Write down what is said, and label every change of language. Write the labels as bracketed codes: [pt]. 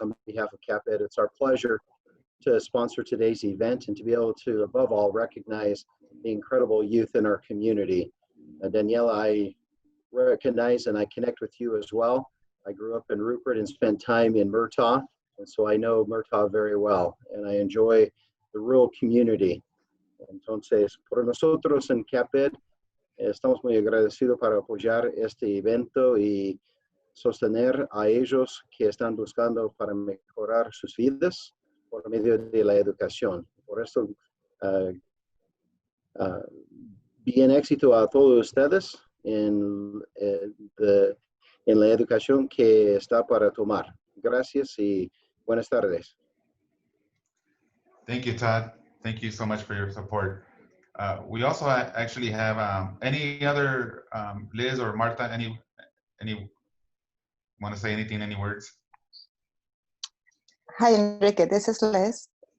[en] On behalf of CapEd, it's our pleasure to sponsor today's event and to be able to, above all, recognize the incredible youth in our community. Daniela, I recognize and I connect with you as well. I grew up in Rupert and spent time in Murtaugh, and so I know Murtaugh very well, and I enjoy the rural community. [es] Entonces, por nosotros en CapEd, estamos muy agradecidos para apoyar este evento y sostener a ellos que están buscando para mejorar sus vidas por medio de la educación. Por eso, bien éxito a todos ustedes en la educación que está para tomar. Gracias y buenas tardes. [en] Thank you, Todd. Thank you so much for your support. We also actually have any other Liz or Marta, any want to say anything, any words? Hi, Enrique, this is Liz.